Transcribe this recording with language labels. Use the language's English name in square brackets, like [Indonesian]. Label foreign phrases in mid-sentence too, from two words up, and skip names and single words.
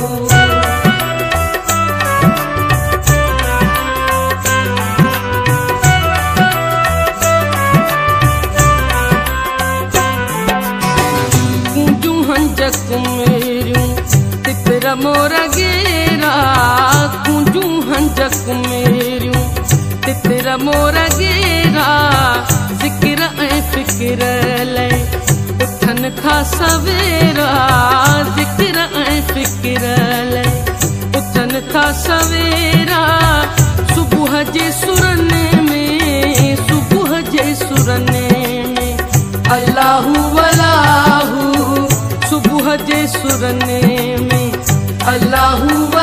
[Sindhi] कुंजू हंजक मेरियूं तितर मोरा गेरा कुंजू हंजक मेरियूं तितर मोरा गेरा ज़िक्र ऐ फ़िक्र लय उठन था सवेरा ज़िक्र ऐ फ़िक्र लय उठन था सवेरा सुबुह जे सुरन में सुबुह जे सुरन में [Arabic] الله الله [Sindhi] सुबुह जे सुरन में अल्लाहु